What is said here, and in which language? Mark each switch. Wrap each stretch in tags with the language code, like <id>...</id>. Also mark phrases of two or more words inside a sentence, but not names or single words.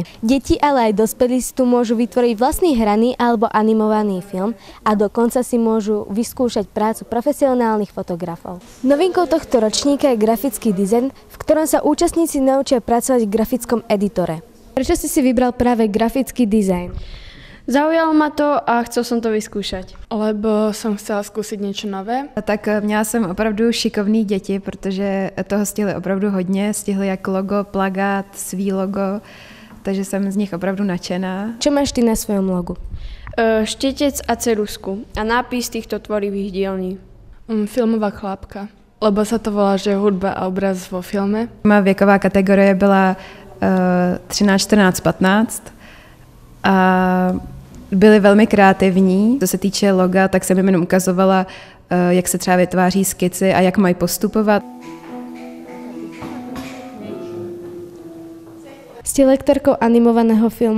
<sk>Deti, ale aj dospelí si tu môžu vytvoriť vlastný hraný alebo animovaný film a dokonca si môžu vyskúšať prácu profesionálnych fotografov. Novinkou tohto ročníka je grafický dizajn, v ktorom sa účastníci naučia pracovať v grafickom editore. Prečo si vybral práve grafický dizajn? Zaujalo ma to a chcel som to vyskúšať, lebo som chcela skúsiť niečo nové.</sk> <cs>Tak měla jsem opravdu šikovný děti, protože toho stihli opravdu hodně. Stihli jak logo, plagát, svý logo, takže jsem z nich opravdu nadšená.</cs> <sk>Čo máš ty na svojom logu? Štetec a ceruzku a nápis týchto tvorivých dielní. Filmová chlápka, lebo sa to volá, že hudba a obraz vo filme.</sk> <cs>Má věková kategorie byla 13, 14, 15 a byli velmi kreativní. Co se týče loga, tak jsem jim jenom ukazovala, jak se třeba vytváří skici a jak mají postupovat.</cs> <sk>Ste lektorkou animovaného filmu.</sk>